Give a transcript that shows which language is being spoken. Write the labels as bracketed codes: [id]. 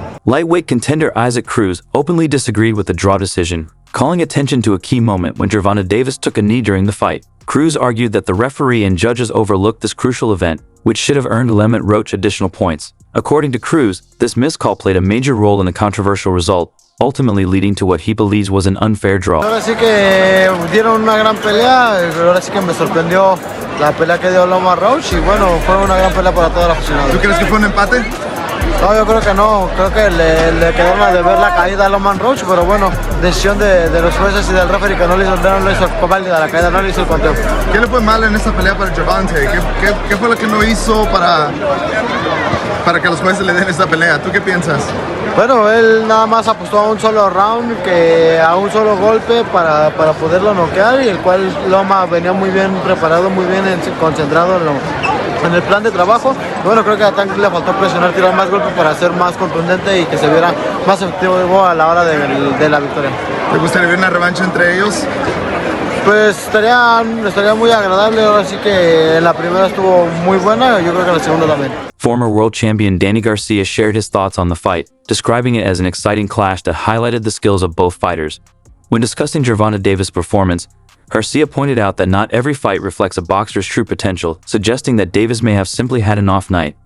[en] lightweight contender Isaac Cruz openly disagreed with the draw decision, calling attention to a key moment when Gervonta Davis took a knee during the fight. Cruz argued that the referee and judges overlooked this crucial event, which should have earned Lamont Roach additional points. According to Cruz, this missed call played a major role in the controversial result, ultimately leading to what he believes was an unfair draw. [es] Ahora sí que dieron una gran pelea, pero ahora sí que me sorprendió la pelea que dio Lamont Roach y bueno, fue una gran pelea para todos los aficionados. ¿Tú crees que fue un empate? No, yo creo que no, creo que le quedaron a deber la caída a Lamont Roach, pero bueno, decisión de los jueces y del referee que no le hizo válida la caída, no le hizo el conteo. ¿Qué le fue mal en esta pelea para Gervonta? ¿Qué fue lo que no hizo para que los jueces le den esta pelea? ¿Tú qué piensas? Bueno, él nada más apostó a un solo round, a un solo golpe para poderlo noquear, y el cual Loma venía muy bien preparado, muy bien concentrado en el plan de trabajo. Bueno, creo que a Tank le faltó presionar, tirar más golpes para ser más contundente y que se viera más efectivo a la hora de la victoria. ¿Te gustaría ver una revancha entre ellos? Pues estaría muy agradable. Ahora sí que la primera estuvo muy buena, yo creo que la segunda también. [en] Former world champion Danny Garcia shared his thoughts on the fight, describing it as an exciting clash that highlighted the skills of both fighters. When discussing Gervonta Davis' performance, Garcia pointed out that not every fight reflects a boxer's true potential, suggesting that Davis may have simply had an off night.